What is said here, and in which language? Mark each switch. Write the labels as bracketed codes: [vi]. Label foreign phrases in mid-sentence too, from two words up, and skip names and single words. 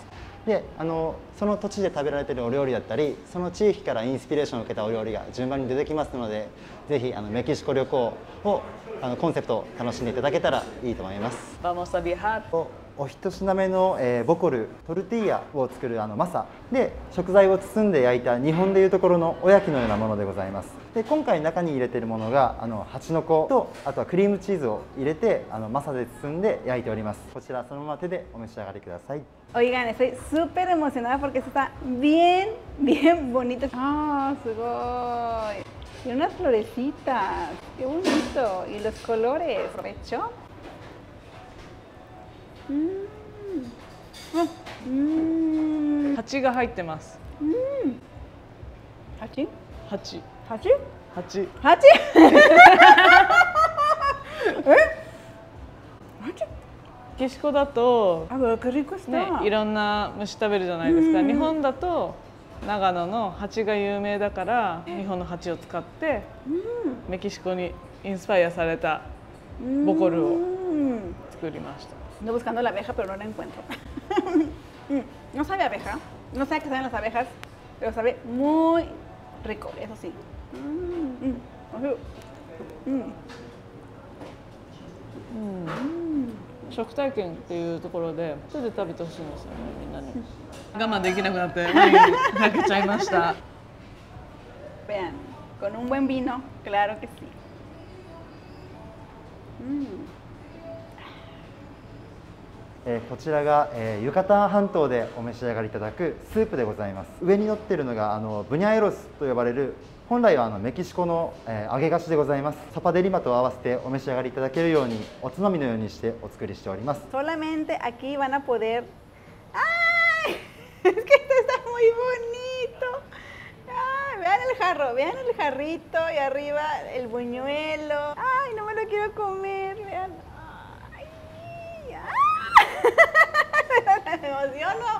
[ja] でその土地で食べられているお料理だったり、その地域からインスピレーションを受けたお料理が順番に出てきますので、ぜひメキシコ旅行をコンセプトを楽しんでいただけたらいいと思います。 [es] Vamos a viajar. [ja] お一品目の、ボコルトルティーヤを作るマサで食材を包んで焼いた日本でいうところのおやきのようなものでございます。で今回中に入れているものが蜂の子とあとはクリームチーズを入れてマサで包んで焼いております。こちらそのまま手でお召し上がりください。 [es] Oigan, estoy súper emocionada porque esto está bien bonito. [ja] すごい。 [es] Y unas florecitas. Qué bonito. Y los colores. Aprovecho. [ja] Hachi が入ってます。 ¿Hachi? 8。 ¿Hachi? 8。 ¿Hachi? ¿Hachi? メキシコだと、 [es] あ、qué rico está. [ja] ね、いろんな虫食べるじゃないですか。日本だと長野の蜂が有名だから日本の蜂を使ってメキシコにインスパイアされたボコルを作りました。 [es] Ando buscando la abeja, pero no la encuentro. No sabe a abeja, no sé a qué saben las abejas, pero sabe muy rico, eso sí. [ja] 食体験っていうところで手で食べてほしいんですよね、みんなに。我慢できなくなってワインかけちゃいました。 [es] Vean, con un buen vino, claro que sí. [ja] こちらが、ユカタン半島でお召し上がりいただくスープでございます。上に乗っているのがブニャエロスと呼ばれる本来はメキシコの、揚げ菓子でございます。サパデリマと合わせてお召し上がりいただけるようにおつまみのようにしてお作りしております。 [es] Solamente aquí van a poder. ¡Ay! Es que esto está muy bonito. ¡Ay! Vean el jarrito y arriba el buñuelo. ¡Ay! No me lo quiero comer. Vean. ¡Ay! ¡Ah! Me emociono.